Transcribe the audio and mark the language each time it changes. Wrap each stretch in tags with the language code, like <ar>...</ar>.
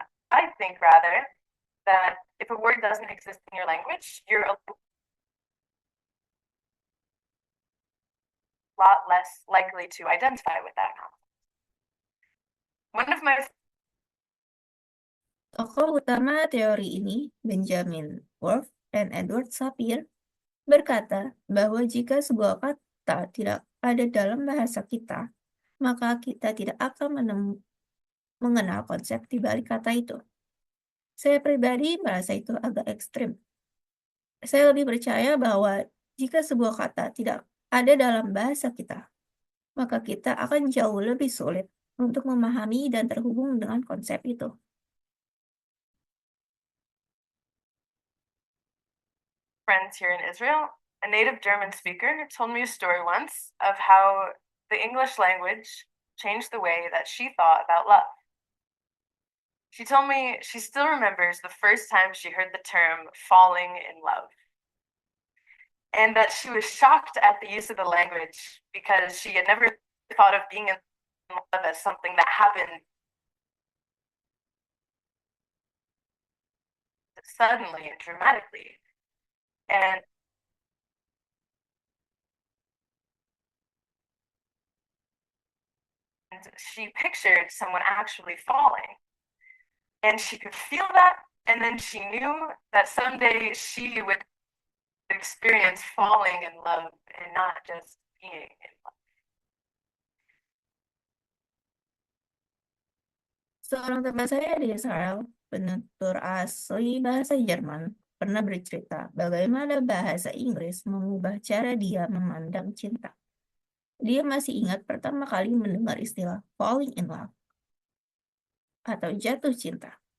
<en>I think rather that if a word doesn't exist in your language, you're a lot less likely to identify with that concept. One of my</en> <id>Tokoh utama teori ini, Benjamin Whorf dan Edward Sapir, berkata bahwa jika sebuah kata tidak ada dalam bahasa kita, maka kita tidak akan mengenal konsep di balik kata itu. Saya pribadi merasa itu agak ekstrim. Saya lebih percaya bahwa jika sebuah kata tidak ada dalam bahasa kita, maka kita akan jauh lebih sulit untuk memahami dan terhubung dengan konsep itu.</id> <en>friends here in Israel, a native German speaker told me a story once of how the English language changed the way that she thought about love. She told me she still remembers the first time she heard the term falling in love, and that she was shocked at the use of the language because she had never thought of being in love as something that happened suddenly and dramatically. And she pictured someone actually falling. And she could feel that, and then she knew that someday she would experience falling in love and not just being in love.</en> <id>Seorang teman saya di Israel, penutur asli bahasa Jerman, pernah bercerita bagaimana bahasa Inggris mengubah cara dia memandang cinta. Dia masih ingat pertama kali mendengar istilah</id> <en>falling in love</en> <id>atau jatuh cinta.</id>